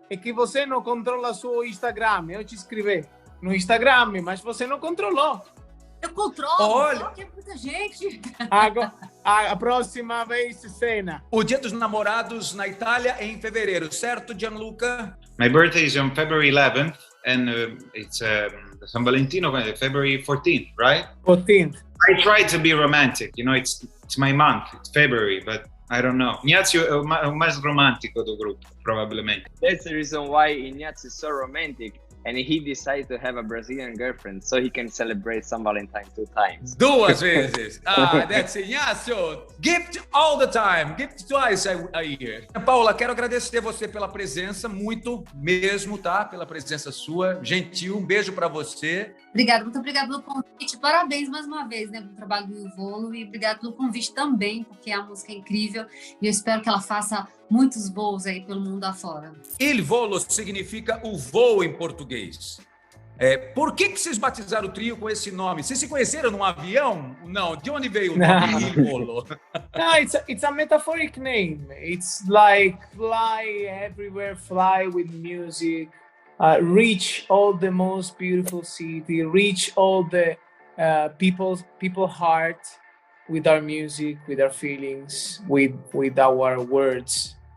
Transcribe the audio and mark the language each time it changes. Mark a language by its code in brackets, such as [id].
[pt] É que você não controla seu Instagram. Eu te escrevi no Instagram, mas você não controlou. Eu controlo, Olha, que é muita gente. Agora, a próxima vez, cena. O Dia dos Namorados na Itália é em fevereiro, certo, Gianluca? [en] My birthday is on February 11th, and it's San Valentino, February 14th, right? 14th. I try to be romantic, you know, it's my month, it's February, but I don't know. [pt] Ignazio è o mais romântico do grupo, provavelmente. [en] That's the reason why Ignazio is so romantic. And he decided to have a Brazilian girlfriend so he can celebrate San Valentine 2 times. [pt] 2 vezes. [en] That's Ignazio. Gift all the time. Gift twice a year. [pt] Paula, quero agradecer você pela presença, muito mesmo, tá? Pela presença sua. Gentil, um beijo pra você. Obrigada, muito obrigada pelo convite. Parabéns mais uma vez, né, pelo trabalho do Ivolo e obrigada pelo convite também, porque a música é incrível e eu espero que ela faça muitos voos aí pelo mundo afora. Il Volo significa o voo em português. Por que vocês batizaram o trio com esse nome? Vocês se conheceram num avião? Não. De onde veio o nome Il Volo? [en] No, it's a metaphoric name. It's like fly everywhere, fly with music, reach all the most beautiful city, reach all the people heart with our music, with our feelings, with our words.